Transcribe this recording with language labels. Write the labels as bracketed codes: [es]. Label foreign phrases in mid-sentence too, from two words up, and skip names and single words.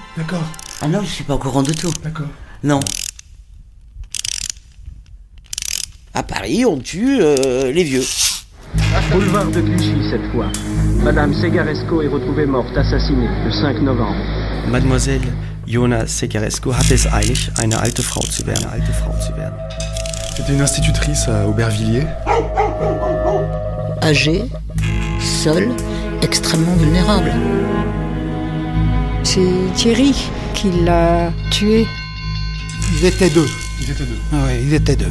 [fr] D'accord. Ah non, je suis pas au courant du tout. D'accord. Non. À Paris, on tue les vieux. Boulevard de Clichy cette fois. Madame Sekaresco est retrouvée morte, assassinée, le 5 novembre. [de] Mademoiselle Johanna Sekaresco hatte es eilig, eine alte Frau zu werden. [fr] C'était une institutrice à Aubervilliers. Âgée, seule, extrêmement vulnérable. C'est Thierry qui l'a tué. Ils étaient deux. Oui, ils étaient deux.